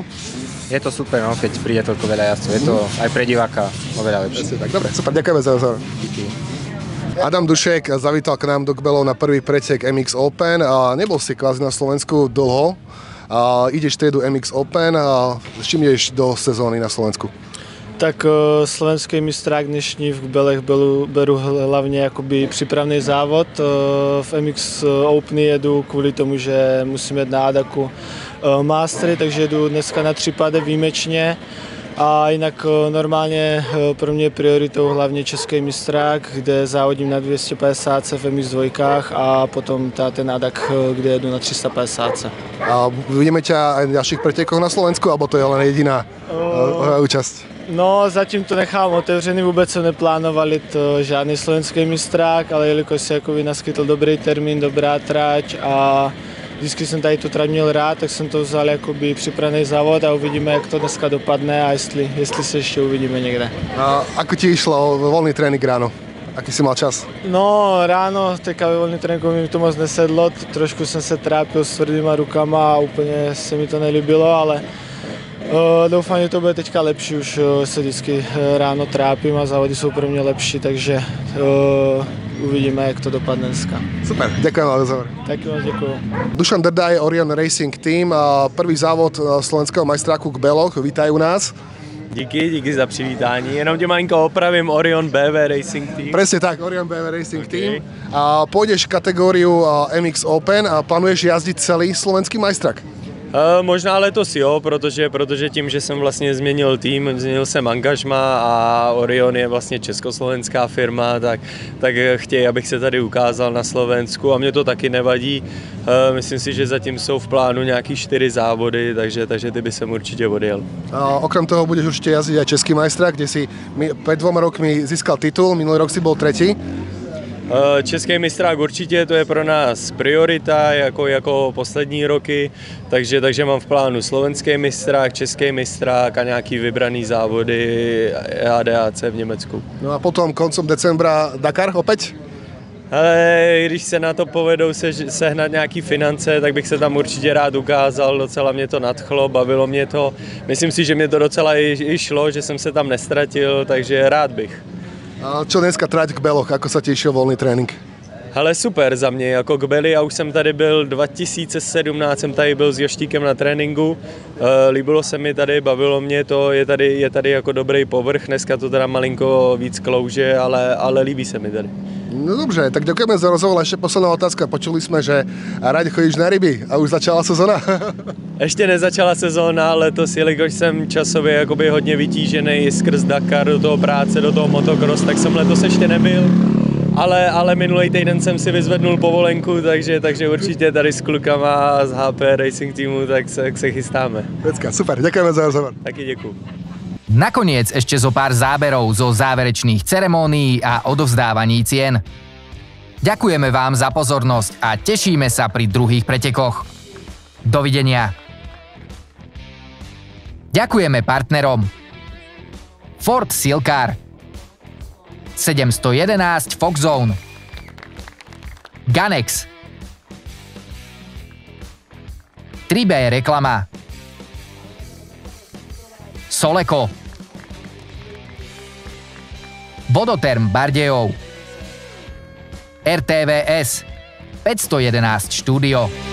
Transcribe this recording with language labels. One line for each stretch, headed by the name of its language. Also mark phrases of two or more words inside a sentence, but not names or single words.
Slovak: Je to super, no, keď príde toľko veľa jazdcov, je to aj pre diváka oveľa lepšie. Tak, dobre, super, ďakujeme za rozhovor. Díky. Adam Dušek zavítal k nám do Kbelov na prvý pretek MX Open. Nebol si kvázi na Slovensku dlho. Ideš triedu MX Open. S čím ideš do sezóny na Slovensku?
Czech: Tak slovenský mistrák dnešní v Kbelech beru hlavně jakoby přípravný závod. V MX Open jedu kvůli tomu, že musím jet na Adaku mastery, takže jdu dneska na 3 pády výjimečně. A jinak normálně pro mě prioritou hlavně český mistrák, kde závodím na 250 v MX2 a potom ten ADAC, kde jedu na 350.
Slovak: A uvidíme ťa aj v ďalších pretekoch na Slovensku, alebo to je len jediná účasť?
Czech: No, zatím to nechám otevřený, vůbec jsem neplánoval jít žádný slovenský mistrák, ale jelikož se jakoby naskytl dobrý termín, dobrá trať a vždycky jsem tady tu trať měl rád, tak jsem to vzal jakoby připravený závod a uvidíme, jak to dneska dopadne a jestli se ještě uvidíme někde.
Slovak: A ako ti išlo voľný trénink ráno? Aký si mal čas?
Czech: No, ráno teďka ve volný tréninku mi to moc nesedlo, trošku jsem se trápil s tvrdýma rukama a úplně se mi to nelíbilo, ale doufám, že to bude teďka lepší, už se vždycky ráno trápím a závody jsou pro mě lepší, takže uvidíme, jak to dopadne dneska.
Slovak: Super, ďakujem vám za rozhovor.
Czech: Taky vám děkuju.
Slovak: Dušan Drdaj, Orion Racing Team, prvý závod slovenského majstráku k Beloch, vítaj u nás.
Czech: Díky za přivítání. Jenom tě malinko opravím, Orion BV Racing Team.
Slovak: Presne tak, Orion BV Racing Team. A pôjdeš kategóriu MX Open a plánuješ jazdiť celý slovenský majstrák?
Czech: Možná letos jo, protože tím, že jsem vlastně změnil tým, změnil jsem angažma a Orion je vlastně československá firma, tak chtějí, abych se tady ukázal na Slovensku a mě to taky nevadí. Myslím si, že zatím jsou v plánu nějaký 4 závody, takže ty by jsem určitě odjel.
Slovak: Okrem toho budeš určitě jazdiť aj český majstrák, kde si pred 2 rokmi získal titul, minulý rok si bol 3.
Czech: Český mistrák určitě, to je pro nás priorita, jako poslední roky, takže mám v plánu slovenský mistrák, český mistrák a nějaký vybraný závody ADAC v Německu.
Slovak: No a potom koncom decembra Dakar opäť?
Czech: Ale když se na to povedou sehnat nějaký finance, tak bych se tam určitě rád ukázal, docela mě to nadchlo, bavilo mě to. Myslím si, že mě to docela i šlo, že jsem se tam nestratil, takže rád bych.
Slovak: A čo dneska trať k Beloch, ako sa ti išiel voľný trénink?
Czech: Hele, super za mě, jako k Beli, já už jsem tady byl 2017, jsem tady byl s Joštíkem na tréninku, líbilo se mi tady, bavilo mě to, je tady jako dobrý povrch, dneska to teda malinko víc klouže, ale líbí se mi tady. No dobře,
Slovak: tak ďakujeme za rozhovor. Ešte posledná otázka. Počuli sme, že rád chodíš na ryby a už začala sezóna.
Czech: Ještě nezačala sezóna, letos, jelikož jsem časově jakoby hodně vytížený skrz Dakar, do toho práce, do toho motocross, tak jsem letos ještě nebyl. Ale minulý týden jsem si vyzvednul povolenku, takže určitě tady s klukama z HP Racing Teamu, tak se chystáme.
Slovak: Pecka, super, ďakujeme za rozhovor.
Czech: Taky děkuju.
Slovak: Nakoniec ešte zo pár záberov zo záverečných ceremónií a odovzdávaní cien. Ďakujeme vám za pozornosť a tešíme sa pri druhých pretekoch. Dovidenia. Ďakujeme partnerom Ford Silcar, 711 Fox Zone, Ganex, 3B reklama, Soleco, Vodotherm Bardejov, RTVS, 511 štúdio.